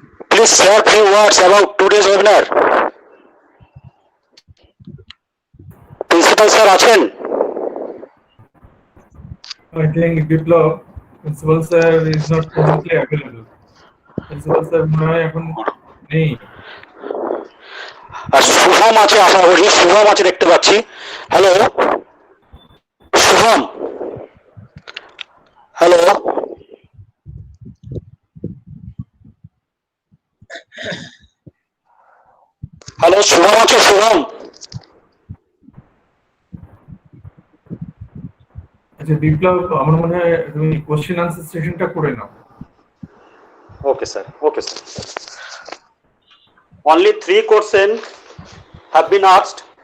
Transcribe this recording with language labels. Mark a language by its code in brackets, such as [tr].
[en] Please share few words about today's webinar. [bn] Principal sir achen? [en] I think Biplab, principal sir is not presently available. [bn] Principal sir মনে এখন নেই। আর শুভম আছে, আশা করি শুভম আছে, দেখতে পাচ্ছি। Hello Shubham, hello. Hello Shubham আছে? শুভম, আচ্ছা বিপ্লব, আমার মনে হয় তুমি কোশ্চেন আনসার সেশনটা করে নাও। Okay sir, okay sir. [en] Only 3 questions have been asked.